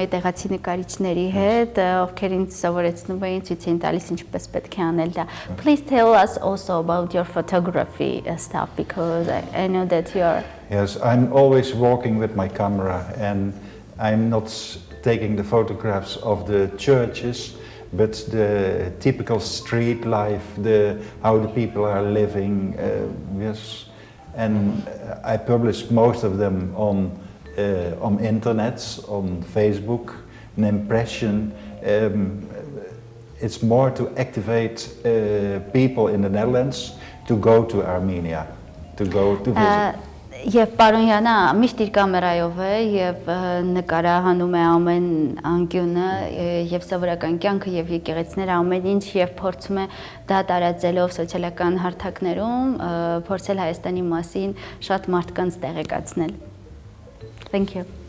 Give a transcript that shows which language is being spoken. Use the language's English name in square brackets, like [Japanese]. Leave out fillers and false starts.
[Armenian] էի տեղացի նկարիչների հետ, ովքեր ինձ սովորեցնում էին, ցույց էին տալիս ինչպես պետք է անել դա։ [English] Please tell us also about your photography stuff, because I know that you're... Yes, I'm always walking with my camera, and I'm not taking the photographs of the churches, but the typical street life, how the people are living, yes. And I publish most of them on internet, on Facebook, an impression. It's more to activate people in the Netherlands to go to Armenia, to go to visit. [Armenian] Եվ պարոն Յանը միշտ իր կամերայով է եւ նկարահանում է ամեն անկյունը եւ սովորական կյանքը եւ եկեղեցիները ամեն ինչ եւ փորձում է դա տարածելով սոցիալական հարթակներում փորձել Հայաստանի մասին շատ մարդկանց տեղեկացնել։ [English] Thank you.